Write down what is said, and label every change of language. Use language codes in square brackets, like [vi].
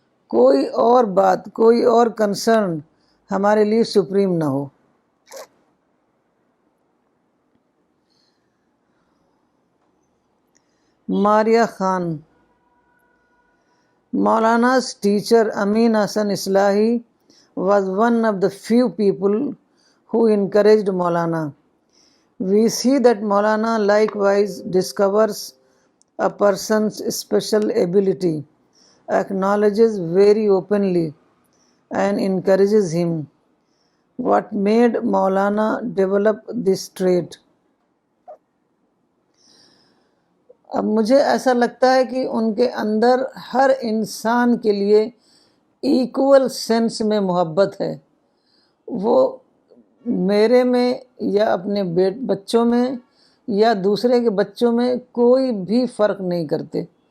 [ur] کوئی اور بات، کوئی اور کنسرن ہمارے لیے سپریم نہ ہو۔ [en] Maria Khan, Maulana's teacher Amin Hassan Islahi was one of the few people who encouraged Maulana. We see that Maulana likewise discovers a person's special ability, acknowledges very openly, and encourages him. What made Maulana develop this trait? [ur] اب مجھے ایسا لگتا ہے کہ ان کے اندر ہر انسان کے لیے ایکول سینس میں محبت ہے۔ وہ میرے میں یا اپنے بچوں میں یا دوسرے کے بچوں میں کوئی بھی فرق نہیں کرتے۔